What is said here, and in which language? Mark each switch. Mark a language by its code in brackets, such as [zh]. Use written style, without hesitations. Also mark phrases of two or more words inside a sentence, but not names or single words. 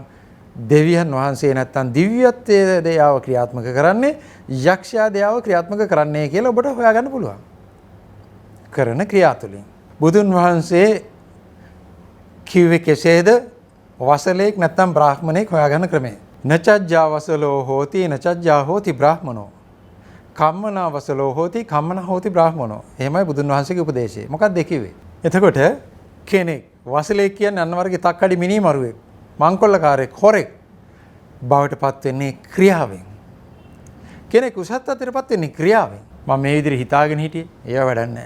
[si] දෙවියන් වහන්සේ නැත්තම් දිව්‍යත්වයේ දයාව ක්‍රියාත්මක කරන්නේ යක්ෂයා දයාව ක්‍රියාත්මක කරන්නේ කියලා ඔබට හොයාගන්න පුළුවන්. කරන ක්‍රියා තුළින් බුදුන් වහන්සේ කිව්වේ කෙසේද? වසලෙක් නැත්තම් බ්‍රාහ්මණෙක් හොයාගන්න ක්‍රමය. [pi] නචජ්ජා වසලෝ හෝති නචජ්ජා හෝති බ්‍රාහ්මනෝ. කම්මනා වසලෝ හෝති කම්මනා හෝති බ්‍රාහ්මනෝ. [si] එහෙමයි බුදුන් වහන්සේගේ උපදේශය. මොකක්ද ඒ කිව්වේ? එතකොට කෙනෙක් වසලෙක් කියන්නේ අන්න වර්ගේ තක්කඩි මිනිමරුවෙක්, මංකොල්ලකාරයෙක්, හොරෙක් බවට පත් වෙන්නේ ක්‍රියාවෙන්. කෙනෙක් උසස් තත්ත්වයටපත් වෙන්නේ ක්‍රියාවෙන්. මම මේ විදිහට හිතාගෙන හිටියේ ඒව වැඩක් නැහැ.